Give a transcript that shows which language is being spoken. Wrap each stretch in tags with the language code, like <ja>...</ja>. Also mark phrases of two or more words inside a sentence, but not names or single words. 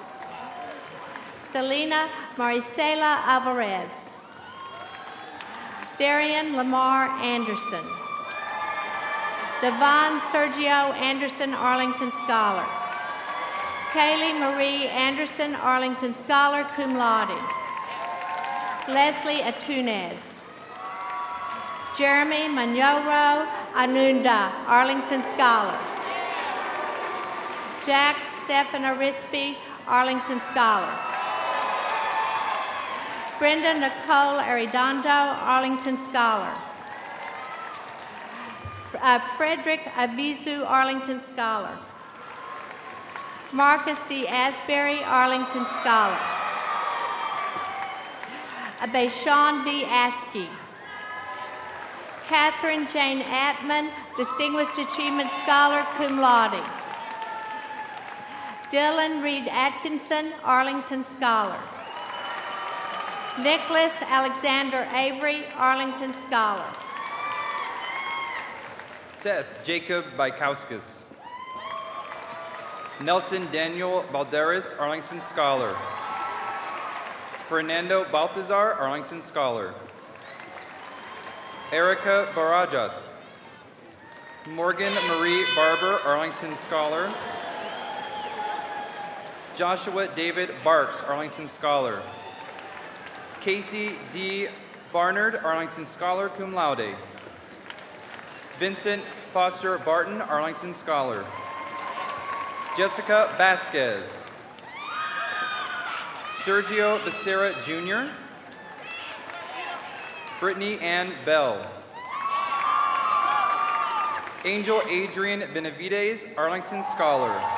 <en>Selena Maricela Alvarez. Darian Lamar Anderson. Devon Sergio Anderson, Arlington Scholar. Kaylee Marie Anderson, Arlington Scholar,</en> <la>cum laude.</la> <en>Leslie Atunes. Jeremy Manyoro Anunda, Arlington Scholar. Jack Stephen Arispe, Arlington Scholar. Brenda Nicole Arredondo, Arlington Scholar. Frederick Avizu, Arlington Scholar. Marcus D. Asbury, Arlington Scholar. Abayshawn V. Askey. Catherine Jane Atman, Distinguished Achievement Scholar,</en> <la>cum laude.</la> <en>Dylan Reed Atkinson, Arlington Scholar. Nicholas Alexander Avery, Arlington Scholar. Seth Jacob Bykowskis. Nelson Daniel Balderas, Arlington Scholar. Fernando Balthazar, Arlington Scholar. Erica Barajas. Morgan Marie Barber, Arlington Scholar. Joshua David Barks, Arlington Scholar. Casey D. Barnard, Arlington Scholar,</en> <la>cum laude.</la> <en>Vincent Foster Barton, Arlington Scholar. Jessica Vasquez. Sergio Becerra Jr. Brittany Ann Bell. Angel Adrian Benavides, Arlington Scholar.</en>